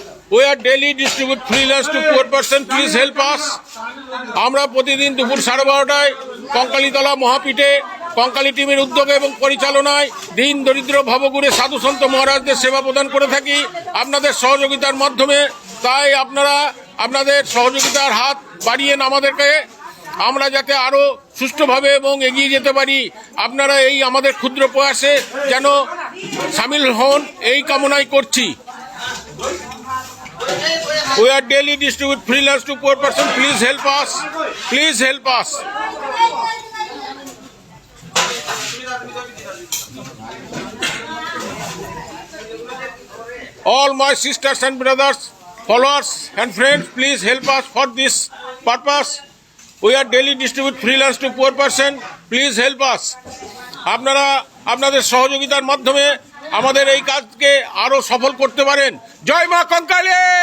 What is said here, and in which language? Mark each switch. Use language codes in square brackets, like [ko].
[en] We are daily distribute free lunch to poor person. Please help us. [bn] আমরা প্রতিদিন দুপুর 12:30টায় কঙ্কালীতলা মহাপীঠে কঙ্কালী টিমের উদ্যোগে এবং পরিচালনায় দিন দরিদ্র ভবঘুরে সাধু সন্ত মহারাজদের সেবা প্রদান করে থাকি আপনাদের সহযোগিতার মাধ্যমে। তাই আপনারা আপনাদের সহযোগিতার হাত বাড়িয়েন আমাদেরকে, আমরা যাতে আরও সুষ্ঠুভাবে এবং এগিয়ে যেতে পারি। আপনারা এই আমাদের ক্ষুদ্র প্রয়াসে যেন সামিল হন, এই কামনাই করছি। [en] We are daily distribute free lunch to poor person. Please help us. Please help us. All my sisters and brothers, followers and friends, please help us for this purpose. We are daily distribute free lunch to poor person. Please help us. [bn] আপনারা আপনাদের সহযোগিতার মাধ্যমে আমাদের এই কাজকে আরো সফল করতে পারেন। জয় মা কঙ্কালী।